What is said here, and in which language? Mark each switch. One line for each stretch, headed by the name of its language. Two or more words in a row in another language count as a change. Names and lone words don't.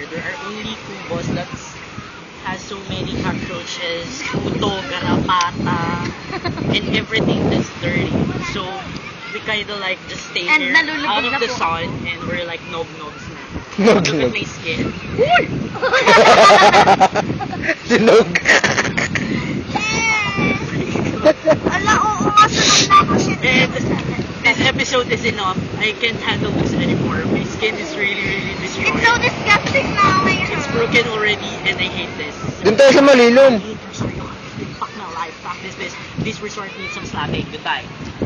English: There are only kubos that has so many cockroaches, puto, garapata, and everything that's dirty. So we kind of like just stay And here nalulubog out of na the po. sun and we're like
Filipino: nog-nogs na.
English: Nog-nog. Look at my skin. Sinog.
Filipino: Ala, oo nga, sunod na ako shit.
English: And this episode is enough. I can't handle this anymore. My skin is really destroyed. It's so disgusting now, my It's broken already and I hate this.
Filipino: Doon tayo sa malilom.
English: Fuck my life. Fuck this. This resort needs some slapping. Goodbye.